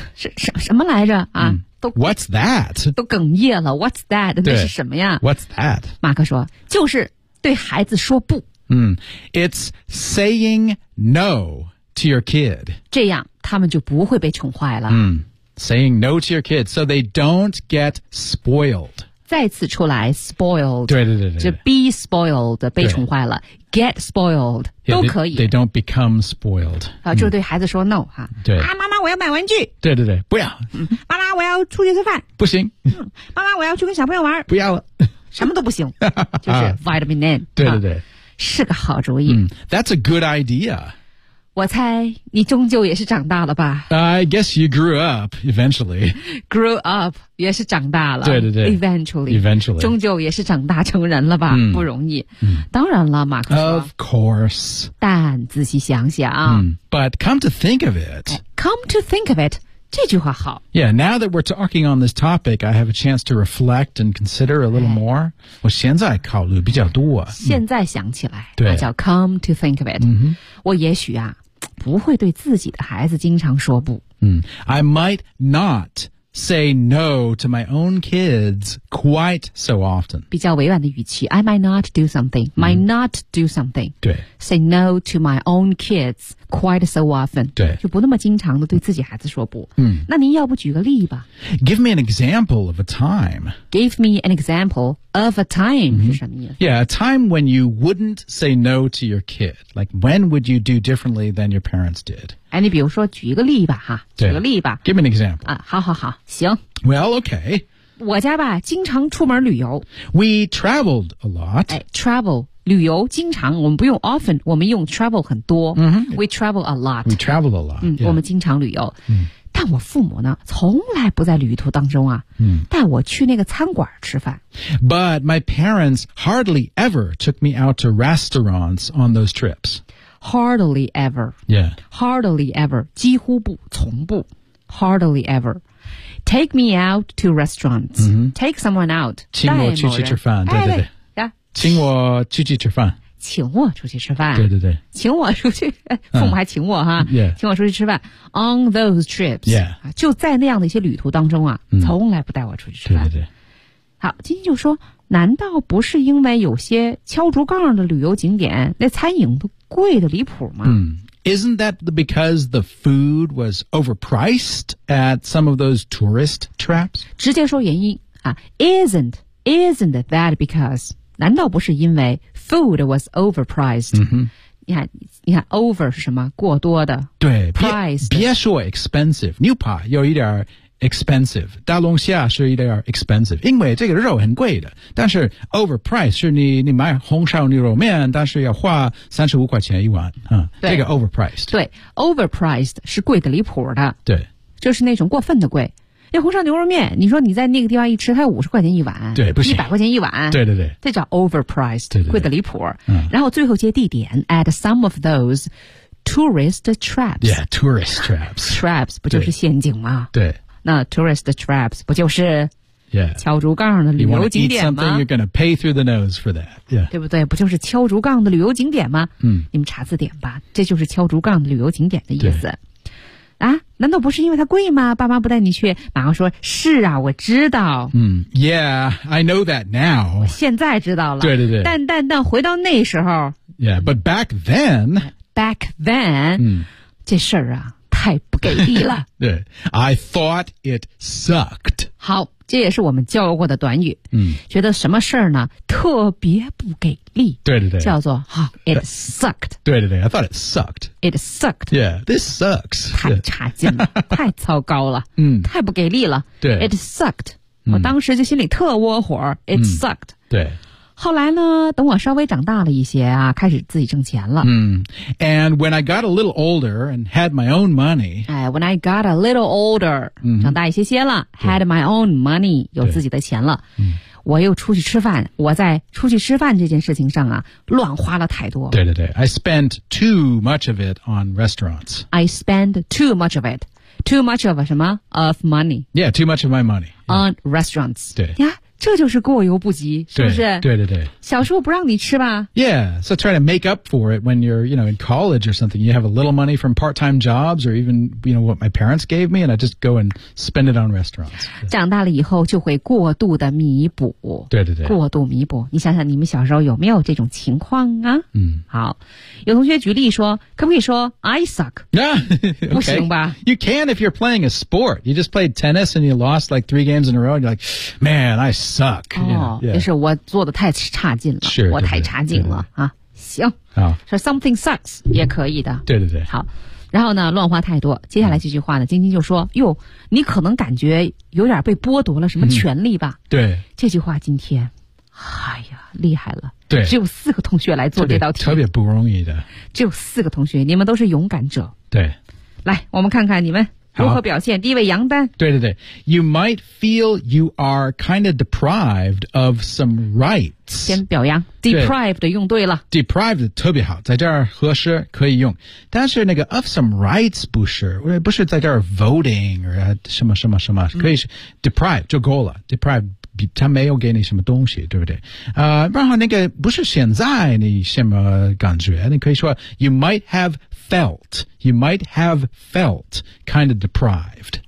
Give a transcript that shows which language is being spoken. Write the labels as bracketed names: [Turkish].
[Chinese] 什么来着啊？ [English] What's that？ [Chinese] 都哽咽了。 [English] What's that？ [Chinese] 那是什么呀 [English] ？What's that？ [Chinese] 马克说，就是对孩子说不。 [English] It's saying no to your kid. [Chinese] 这样他们就不会被宠坏了。 [English] Saying no to your kid, so they don't get spoiled. [Chinese] 再次出来 spoiled. 对。就 be spoiled, 被宠坏了。 [English] Get spoiled, yeah, [Chinese] 都可以。 [English] They don't become spoiled. [Chinese] 就对孩子说 no, 哈。对。啊妈妈我要买玩具。对。不要。妈妈我要出去吃饭。不行。妈妈我要去跟小朋友玩。不要了。什么都不行。就是 vitamin N 。 对。是个好主意。 [English] That's a good idea. [Chinese] 我猜你终究也是长大了吧。 [English] I guess you grew up eventually. Grew up [Chinese] 也是长大了。对。 [English] Eventually. [Chinese] 终究也是长大成人了吧。不容易。当然了马克说。 [English] Of course. [Chinese] 但仔细想想。 [English] But come to think of it. Come to think of it. [Chinese] 这句话好。 [English] Yeah, now that we're talking on this topic, I have a chance to reflect and consider a little more. [Chinese] 我现在考虑比较多。现在想起来。对。那叫 [English] come to think of it. [Chinese] 我也许啊不会对自己的孩子经常说不。 [English] I might not say no to my own kids quite so often. [Chinese] 比较委婉的语气。 [English] I might not do something. Might not do something. [Chinese] 对。 [English] Say no to my own kids quite so often. [Chinese] 对。就不那么经常的对自己孩子说不。那您要不举个例吧。 [English] Give me an example of a time. Give me an example of a time. [Chinese] 是什么意思？ [English] Yeah, a time when you wouldn't say no to your kid. Like, when would you do differently than your parents did? [Chinese] 哎，你比如说，举一个例吧，哈，举个例吧。 [English] Give me an example. [Chinese] 啊，好，行。 [English] Well, okay. [Chinese] 我家吧，经常出门旅游。 [English] We traveled a lot. [Chinese] 哎 ，travel 旅游经常，我们不用 often， 我们用 travel 很多。 [English] We travel a lot. We travel a lot. [Chinese] 我们经常旅游。但我父母呢，从来不在旅途当中啊，带我去那个餐馆吃饭。 [English] But my parents hardly ever took me out to restaurants on those trips. Hardly ever. Yeah. Hardly ever. [Chinese] 几乎不，从不。 [English] Hardly ever. Take me out to restaurants. Take someone out. [Chinese] 请我出去吃饭。对。请我出去吃饭。请我出去吃饭。对。请我出去。父母还请我哈。请我出去吃饭。 [English] On those trips. Yeah. [Chinese] 就在那样的一些旅途当中啊，从来不带我出去吃饭。对。好，今天就说难道不是因为有些敲竹杠的旅游景点那餐饮都贵得离谱吗？ [English] 嗯，Isn't that because the food was overpriced at some of those tourist traps? [Chinese] 直接说原因、 [English] isn't that because? [Chinese] 难道不是因为 [English] food was overpriced?、 Mm-hmm. [Chinese] 你看 over 是什么过多的对 [English] priced. [Chinese] 别说 expensive, 牛扒有一点 expensive, 大龙虾是一点 expensive, 因为这个肉很贵的但是 overpriced 是 你买红烧牛肉面但是要花35块钱一碗、嗯、这个 overpriced。对 ,overpriced 是贵的离谱的。对。就是那种过分的贵。那红烧牛肉面你说你在那个地方一吃它50块钱一碗。对不行。 100块钱一碗。对对对。这叫 overpriced, 对对对贵的离谱、嗯。然后最后接地点 [English] at some of those tourist traps. Yeah, tourist traps. [Chinese] Traps 不就是陷阱吗对, 对。那 tourist traps 不就是 [English] yeah, [Chinese] 敲竹杠的旅游景点吗 [English] You want to eat something, you're going to pay through the nose for that.、Yeah. [Chinese] 对不对不就是敲竹杠的旅游景点吗、嗯、你们查字典吧这就是敲竹杠的旅游景点的意思。啊难道不是因为它贵吗爸妈不带你去马上说是啊我知道。 [English] 嗯 ,yeah, I know that now. [Chinese] 现在知道了。对对对。但回到那时候。 [English] Yeah, but back then. Back then,、嗯、 [Chinese] 这事儿啊太不给力了。 [English] 对 ,I thought it sucked. [Chinese] 好这也是我们教过的短语。嗯觉得什么事儿呢特别不给力。对对对。叫做好 , [English] it sucked. 对对对 ,I thought it sucked. It sucked. Yeah, this sucks. [Chinese] 太差劲了、yeah. 太糟糕了。嗯太不给力了。对。 [English] It sucked.、 [Chinese] 嗯、我当时就心里特窝火 , [English] it sucked.、 [Chinese] 嗯、对。后来呢等我稍微长大了一些啊开始自己挣钱了。 [English] 嗯 ,and when I got a little older and had my own money. 哎 ,when I got a little older,、嗯、 [Chinese] 长大一些些了 , [English] had my own money, [Chinese] 有自己的钱了。我又出去吃饭我在出去吃饭这件事情上啊乱花了太多。 [English] 对对对 ,I spent too much of it on restaurants. I spent too much of it. Too much of 什么 ?of money. Yeah, too much of my money.、Yeah. On restaurants. [Chinese] 对。 [English] Yeah? [Chinese] 这就是过犹不及是不是对, 对对对。小时候不让你吃吧 [English] Yeah, so try to make up for it when you're, you know, in college or something. You have a little money from part-time jobs or even, you know, what my parents gave me and I just go and spend it on restaurants. [Chinese] 长大了以后就会过度的弥补。对对对。过度弥补。你想想你们小时候有没有这种情况啊嗯。好。有同学举例说可不可以说 [English] I suck?、 Okay. [Chinese] 不行吧 [English] You can if you're playing a sport. You just played tennis and you lost like 3 games in a row. You're like, man, I suck. Suck. Yeah, yeah. [Chinese] 也是我做的太差劲了 [English] sure, [Chinese] 我太差劲了对对对啊行好说 [English] something sucks [Chinese] 也可以的对对对好然后呢乱花太多接下来这句话呢晶晶就说哟你可能感觉有点被剥夺了什么权利吧、嗯、对这句话今天哎呀厉害了对只有四个同学来做这道题特别不容易的只有四个同学你们都是勇敢者对来我们看看你们如何表现第一位杨丹对对对 [English] You might feel you are kind of deprived of some rights [Chinese] 先表扬 Deprived 用对了 Deprived 特别好在这儿合适可以用但是那个 [English] of some rights [Chinese] 不是在这儿 voting 什么什么什么、嗯、可以是 deprived 就够了 deprived 他没有给你什么东西对不对然后那个不是现在你什么感觉你可以说 [English] You might havefelt, you might have felt kind of deprived.